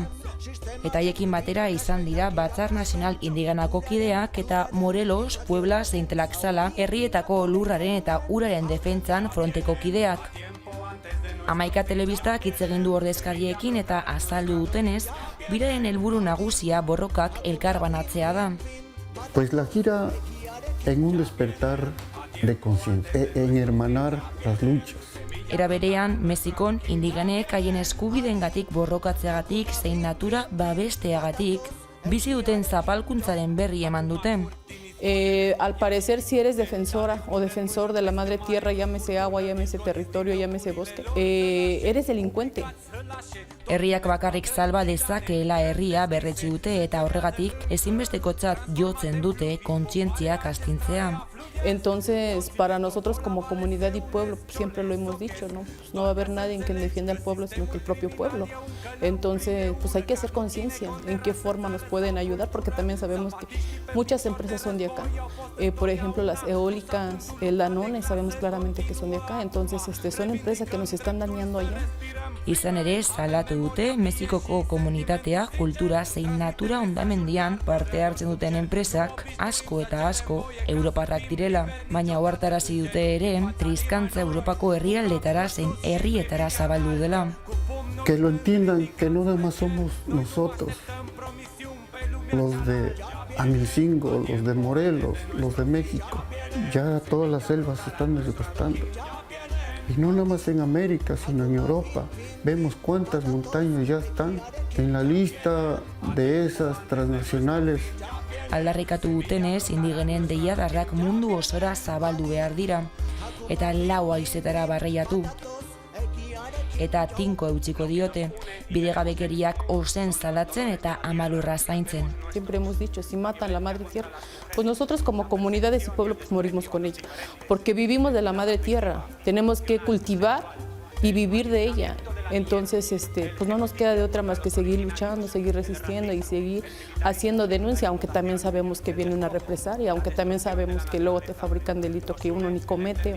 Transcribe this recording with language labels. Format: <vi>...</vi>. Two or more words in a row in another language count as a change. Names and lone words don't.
<eu>Eta haiekin batera izan dira Batzar Nazional Indigenako kideak eta Morelos, Puebla zein Tlaxcala herrietako lurraren eta uraren defentsan fronteko kideak. Hamaika telebistak hitz egin du ordezkariekin eta azaldu dutenez, biraren helburu nagusia borrokak elkarbanatzea da.</eu> <es>Pues la gira en un despertar de conciencia, en hermanar las luchas.</es> <eu>Era berean, Mexikon indigenek haien eskubideengatik borrokatzeagatik zein natura babesteagatik bizi duten zapalkuntzaren berri eman dute.</eu> <es>Al parecer, si eres defensora o defensor de la madre tierra, llámese agua, llámese territorio, llámese bosque, eres delincuente.</es> <eu>Herriak bakarrik salba dezakeela herria berretsi dute eta horregatik ezinbestekotzat jotzen dute kontzientziak astintzea.</eu> <es>Entonces, para nosotros como comunidad y pueblo, siempre lo hemos dicho, ¿no? Pues no va a haber nadie que defienda al pueblo, sino que el propio pueblo. Entonces, pues hay que hacer conciencia en qué forma nos pueden ayudar, porque también sabemos que muchas empresas son de acá. Por ejemplo, las eólicas, el Danone, sabemos claramente que son de acá. Entonces, son empresas que nos están dañando allá.</es> <eu>Izan ere, salatu dute Mexikoko komunitatea, kultura zein natura ondamendian parte hartzen duten enpresak asko eta asko europarrak direla, baina ohartarazi dute ere triskantza Europako herrialdetara zein herrietara zabaldu dela.</eu> <es>Que lo entiendan, que no nada más somos nosotros, los de Amilcingo, los de Morelos, los de México. Ya todas las selvas se están desgastando. Y no nada más en América, sino en Europa. Vemos cuántas montañas ya están en la lista de esas transnacionales.</es> <eu>Aldarrikatu dutenez, indigenen deiadarrak mundu osora zabaldu behar dira, eta 4 haizetara barreiatu. Eta tinko eutsiko diote, bidegabekeriak ozen salatzen eta amalurra zaintzen.</eu> <es>Siempre hemos dicho, si matan la madre tierra, pues nosotros como comunidades y pueblo pues morimos con ella, porque vivimos de la madre tierra, tenemos que cultivar y vivir de ella. Entonces, pues no nos queda de otra más que seguir luchando, seguir resistiendo y seguir haciendo denuncia, aunque también sabemos que viene una represalia, aunque también sabemos que luego te fabrican delito que uno ni comete.</es>